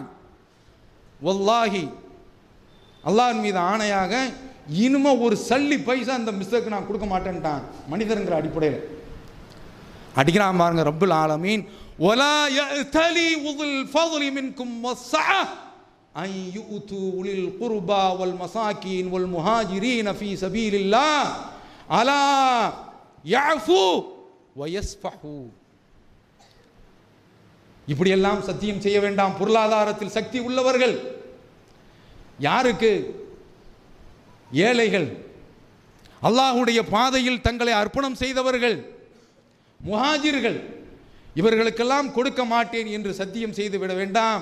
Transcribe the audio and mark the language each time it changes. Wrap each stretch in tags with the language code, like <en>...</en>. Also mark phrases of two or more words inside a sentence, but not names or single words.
<ta>வல்லாஹி, அல்லாஹ்வின் மீது ஆணையாக, இனிமே ஒரு சல்லி பைசா அந்த மிஸ்தகுக்கு நான் கொடுக்க மாட்டேன்ட்டான். மனிதருங்கிற அடிப்படையில் அடிக்கிறான் பாருங்க</ta> <ar>رب العالمين. ولا يأتل أولو الفضل منكم والسعة, أن يؤتوا أولي القربى والمساكين والمهاجرين في سبيل الله ألا يعفوا ويصفحوا.</ar> <ta>இப்படியெல்லாம் சத்தியம் செய்ய வேண்டாம். பொருளாதாரத்தில் சக்தி உள்ளவர்கள் யாருக்கு? ஏழைகள், அல்லாஹ்வுடைய பாதையில் தங்களை அர்ப்பணம் செய்தவர்கள், முஹாஜிர்கள், இவர்களுக்கெல்லாம் கொடுக்க மாட்டேன் என்று சத்தியம் செய்து விட வேண்டாம்.</ta>